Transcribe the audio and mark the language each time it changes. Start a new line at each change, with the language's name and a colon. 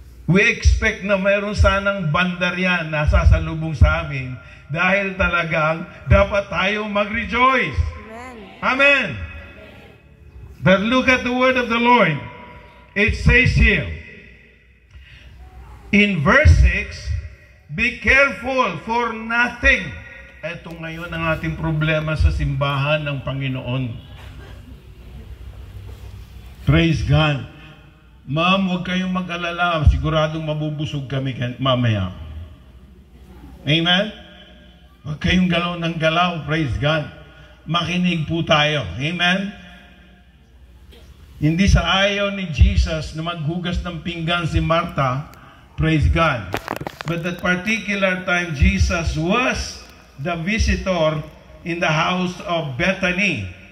English: We expect
Filipino: na mayroon sanang bandaryan na sasalubong sa amin dahil talagang dapat tayo mag-rejoice. Amen. Amen.
English: But look at the word of the Lord. It says here, in verse 6, be careful for nothing.
Filipino: Ito ngayon ang ating problema sa simbahan ng Panginoon.
English: Praise God.
Filipino: Ma'am, huwag kayong mag-alala. Siguradong mabubusog kami mamaya. Amen? Huwag kayong galaw ng galaw.
English: Praise God.
Filipino: Makinig po tayo. Amen? Hindi sa ayaw ni Jesus na maghugas ng pinggan si Martha.
English: Praise God. But that particular time, Jesus was the visitor in the house of Bethany.